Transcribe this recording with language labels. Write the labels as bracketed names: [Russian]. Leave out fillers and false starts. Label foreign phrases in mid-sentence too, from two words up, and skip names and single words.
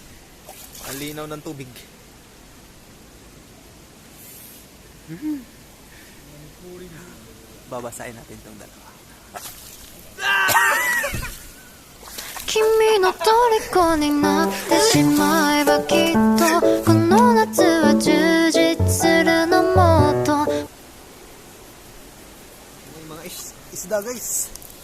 [Filipino] Ang linaw ng tubig. Babasahin natin itong dalawa. [Japanese] 君の虜になってしまえばきっとこの夏は充実するのもっと [Filipino] May mga isda guys.